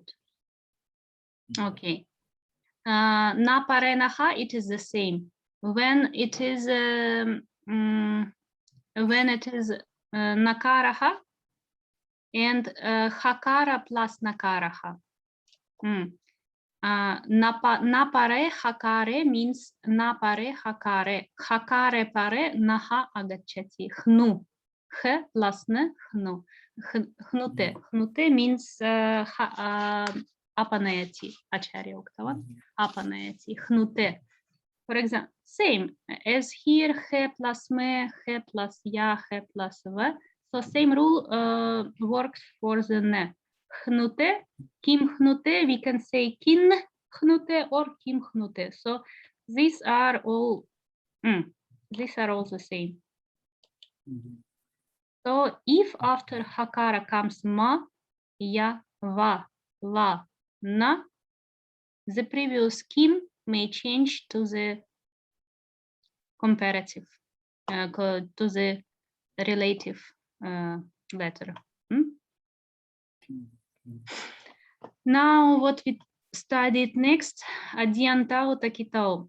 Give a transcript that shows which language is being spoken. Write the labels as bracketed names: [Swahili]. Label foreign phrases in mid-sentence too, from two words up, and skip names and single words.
[English] Okay. [Sanskrit] Na parenaha, [English] it is the same. When it is nakaraha and hakara plus nakaraha. [Sanskrit] Napare hakare [English] means [Sanskrit] napare hakare. Hakare pare naha agachati. [English] Hnu. H plus n, hnu. Hnute. Hnute means apanayati. Acharya Uktavan. [Sanskrit] Apanayati. Hnute. [English] For example, same as here, he plus me, he plus ya, he plus v. So same rule works for the ne. Hnute, kim hnute, we can say kin hnute or kim hnute. So these are all the same. So if after hakara comes ma, ya, va, la, na, the previous kim may change to the comparative, to the relative letter. Now what we studied next, Adiantao Takitao.